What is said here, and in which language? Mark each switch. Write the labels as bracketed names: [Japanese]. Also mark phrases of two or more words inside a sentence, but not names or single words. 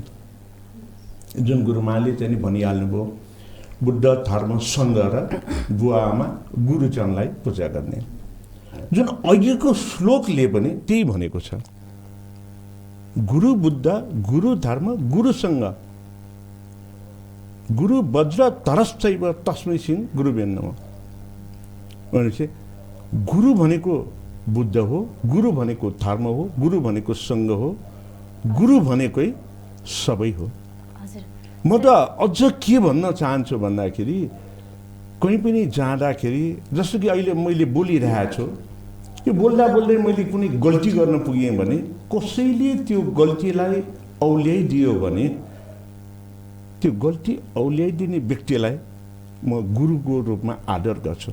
[Nepali] जुन गुरुमाले चाहिँ नि भनिहाल्नुभयो, बुद्ध धर्म सङ्घ र बुवा आमा गुरुजनलाई पूजा गर्ने। जुन अघिको श्लोकले पनि त्यही भनेको छ, गुरु बुद्ध, गुरु धर्म, गुरु सङ्घ, [Sanskrit] गुरु वज्र तरश्चैव तस्मै सिंह गुरुवे नमः। [Nepali] भनेपछि गुरु भनेको बुद्ध हो, गुरु भनेको धर्म हो, गुरु भनेको सङ्घ हो, गुरु भनेकै सबै हो। म त अझ के भन्न चाहन्छु भन्दाखेरि, कहीँ पनि जाँदाखेरि, जस्तो कि अहिले मैले बोलिरहेको छु, यो बोल्दा बोल्दै मैले कुनै गल्ती गर्न पुगेँ भने कसैले त्यो गल्तीलाई औल्याइदियो भने त्यो गल्ती औल्याइदिने व्यक्तिलाई म गुरुको रूपमा आदर गर्छु।